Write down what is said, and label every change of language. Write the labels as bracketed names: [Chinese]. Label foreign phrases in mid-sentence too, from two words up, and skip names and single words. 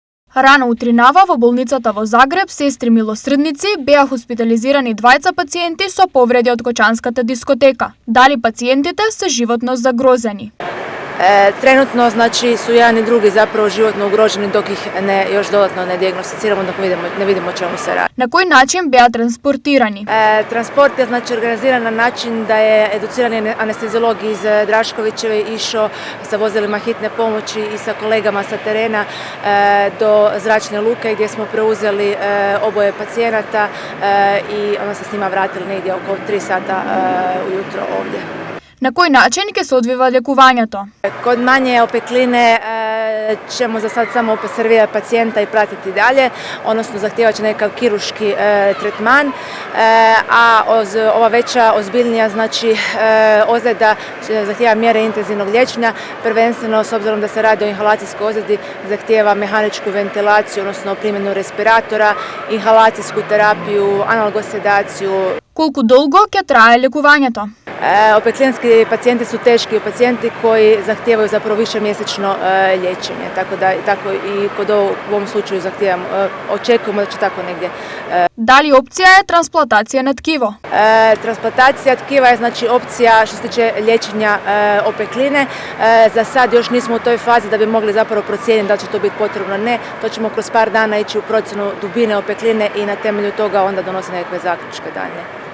[Macedonian] Рано утринава во болницата во Загреб сестри милосрдници беа хоспитализирани двајца пациенти со повреди од Кочанската дискотека. Дали пациентите се животно загрозени? [Croatian] Trenutno znači su jedan i drugi zapravo životno ugroženi dok ih još dodatno ne dijagnosticiramo, dok ne vidimo o čemu se radi. [Macedonian] На кој начин беа транспортирани? [Croatian] Transport je znači organiziran na način da je educirani anesteziolog iz Draškovićeve išao sa vozilima hitne pomoći i sa kolegama sa terena do zračne luke gdje smo preuzeli oboje pacijenata i onda se s njima vratili negdje oko 3 sata ujutro ovdje. [Macedonian] На кој начин ќе се одвива лекувањето? [Croatian] Kod manje opekline ćemo za sad samo observirati pacijenta i pratiti dalje, odnosno zahtijevat će nekakav kirurški tretman, a ova veća, ozbiljnija znači ozljeda zahtijeva mjere intenzivnog liječenja, prvenstveno s obzirom da se radi o inhalacijskoj ozljedi zahtijeva mehaničku ventilaciju, odnosno primjenu respiratora, inhalacijsku terapiju, analgosedaciju. [Macedonian] Колку долго ќе трае лекувањето? [Croatian] Opeklinski pacijenti su teški pacijenti koji zahtijevaju zapravo višemjesečno liječenje, tako i kod u ovom slučaju očekujemo da će tako negdje. [Macedonian] Дали опција е трансплантација на ткиво? [Croatian] Transplantacija tkiva je znači opcija što se tiče liječenja opekline. Za sad još nismo u toj fazi da bi mogli zapravo procijeniti da li će to biti potrebno ili ne. To ćemo kroz par dana ići u procjenu dubine opekline i na temelju toga onda donositi nekakve zaključke dalje.